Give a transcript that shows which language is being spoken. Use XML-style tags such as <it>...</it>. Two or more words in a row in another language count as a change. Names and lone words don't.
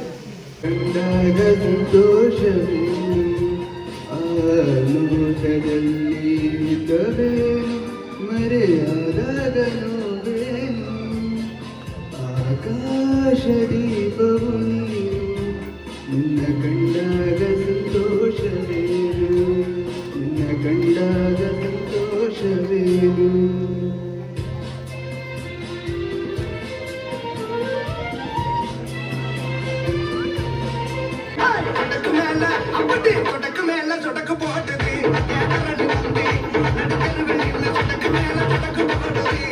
<kn>ಕಂಡಾಗ ಸಂತೋಷವೇ ಆಲೋಕದಲ್ಲಿ ಇದ್ದವೇನು ಮರೆಯಾದಾಗ ನೋವೇನು ಆಕಾಶ ದೀಪವು ನೀನು ನಿನ್ನ ಕಂಡಾಗ ಸಂತೋಷವೇನು ನಿನ್ನ ಕಂಡಾಗ ಸಂತೋಷವೇನು</kn> <ta>சொடக்கு மேல சொடக்கு போட்டது சொடக்கு மேல சொடக்கு போட்டது</ta>